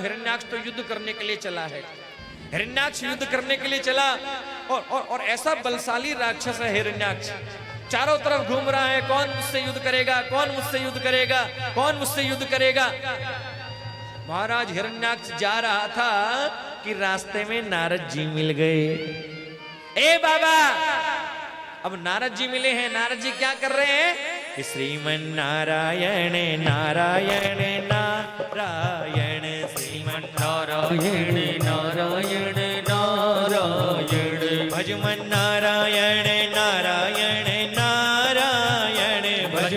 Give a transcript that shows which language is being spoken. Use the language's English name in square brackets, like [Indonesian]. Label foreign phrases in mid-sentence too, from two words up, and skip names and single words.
[Hindi] हिरण्याक्ष तो युद्ध करने के लिए चला है। हिरण्याक्ष युद्ध करने के लिए चला और ऐसा बलशाली राक्षस है हिरण्याक्ष, चारों तरफ घूम रहा है, कौन मुझसे युद्ध करेगा, कौन मुझसे युद्ध करेगा, कौन मुझसे युद्ध करेगा। महाराज हिरण्याक्ष जा रहा था कि रास्ते में नारद जी मिल गए। ए बाबा, अब नारद जी मिले हैं। नारद जी क्या कर रहे हैं? श्रीमन नारायण नारायण नारायण, श्रीमन नारायण नारायण नारायण, भजमन नारायण नारायण नारायण,